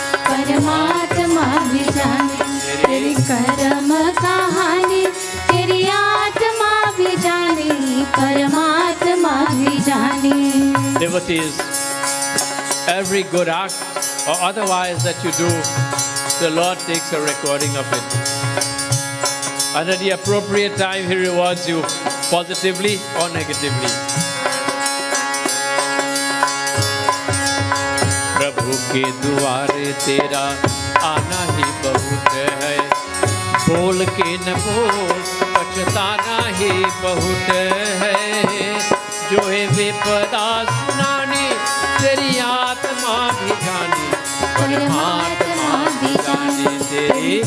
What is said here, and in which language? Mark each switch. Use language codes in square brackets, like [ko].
[hi] परमात्मा भी जाने तेरी कर्म कहानी तेरी आत्मा भी जाने परमात्मा भी जाने। [en] Devotees, every good act or otherwise that you do, the Lord takes a recording of it. And at the appropriate time, He rewards you positively or negatively. [hi] प्रभु के द्वारे तेरा आना ही बहुत है, बोल के न बोल पछताना ही बहुत है। जो है विपदा सुनानी तेरी आत्मा भी जानी, परमात्मा भी जानी तेरी